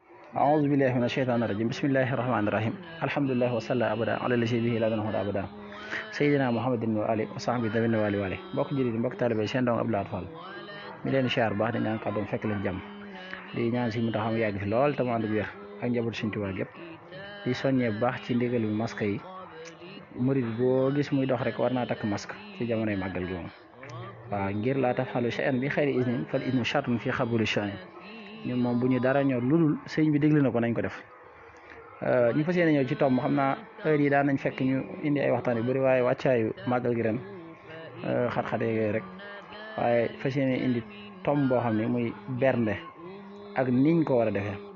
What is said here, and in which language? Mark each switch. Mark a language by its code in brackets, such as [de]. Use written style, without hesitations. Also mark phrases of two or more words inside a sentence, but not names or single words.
[ar] أعوذ بالله من الشيطان الرجيم بسم الله الرحمن الرحيم الحمد لله وصلى أبدا على الذي به لا نهض أبدا سيدنا محمد وآله وصحبه ذوين والي [wo] mbokk jullit mbokk taalibe seen dong Abdou Lahad Fall mi leen siyaar baax di ñaan kàddoom fekk leen jàmm di ñaan si mu taxam yàgg fi lool te mu ànd ak wér ak njaboot Sëriñ Tuubaa gépp di soññee bu baax ci ndigal bi masque yi murid boo gis muy dox rek war naa takk masque ci jamonoy màggal gi moom waaw ngir [ar] لا تفعل شيئا بغير إذن فالإذن شرط في قبول شيء [wo] ñun moom bu ñu dara ñor ludul sëñ bi déglu na ko nañ ko def ñu fas yéene ñëw ci tomb xam naa heure yi daan nañ fekk ñu indi ay waxtaan yu bëri waaye wàccaayu màggal gi ren xat-xate yooyu rek waaye fas yéene indi tomb boo xam ne muy bernde ak niñ ko war a defee